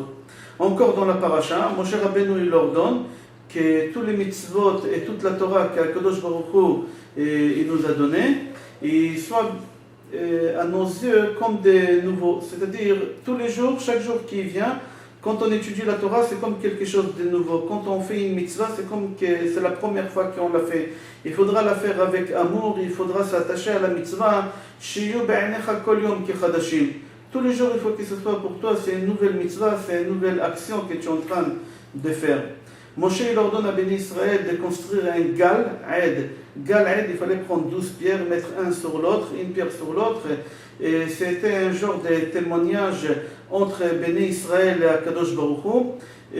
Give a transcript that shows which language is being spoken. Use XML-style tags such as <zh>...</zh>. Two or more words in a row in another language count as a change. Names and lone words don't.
<fr>Encore dans la paracha, Moshe Rabbeinu il ordonne que tous les mitzvot et toute la Torah qu'</fr> <he>הקדוש ברוך הוא</he> <fr>il nous a donné, ils soient à nos yeux comme des nouveaux. C'est-à-dire, tous les jours, chaque jour qui vient, quand on étudie la Torah, c'est comme quelque chose de nouveau. Quand on fait une mitzvah, c'est comme que c'est la première fois qu'on l'a fait. Il faudra la faire avec amour, il faudra s'attacher à la mitzvah.</fr> <he>שיהיו בעיניך כל יום כחדשים.</he> <fr>Tous les jours, il faut que ce soit pour toi, c'est une nouvelle mitzvah, c'est une nouvelle action que tu es en train de faire. Moshe, il ordonne à Béni Israël de construire un</fr> <he>גל עד. גל עד,</he> <fr>il fallait prendre 12 pierres, mettre un sur l'autre, une pierre sur l'autre. Et c'était un genre de témoignage entre Béni Israël et</fr> <he>הקדוש ברוך הוא.</he>